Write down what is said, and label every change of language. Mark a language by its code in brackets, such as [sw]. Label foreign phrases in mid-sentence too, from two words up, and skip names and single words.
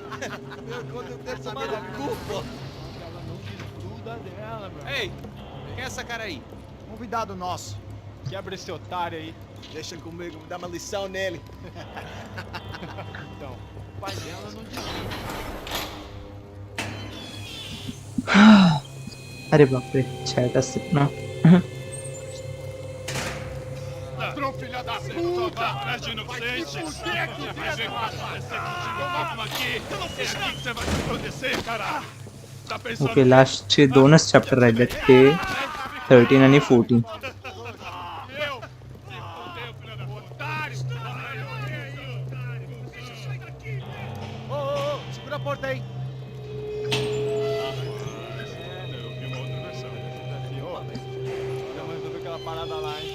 [pt] Meu conta eu quero saber da culpa. Ela não desgruda dela, meu. Ei, quem é essa cara aí? Convidado nosso. Quebra esse otário aí. Deixa comigo, dá uma lição nele. Então, o pai dela não desgruda. [mr] अरे बापरे चॅट असते ना. [pt] Ladrão, filha da puta! Atrás de inocente! Vai ver quando aparecer contigo mesmo aqui! É aqui que você vai se proteger, cara! Tá pensando... [mr] ओके लास्टचे 2च चॅप्टर राहिलेत ते 13 आणि 14. [pt] Eu? Se fudeu, filha da puta! Otário! Sai daqui! Ô, segura a porta aí. Eu vi uma outra versão. Já resolveu aquela parada lá, hein?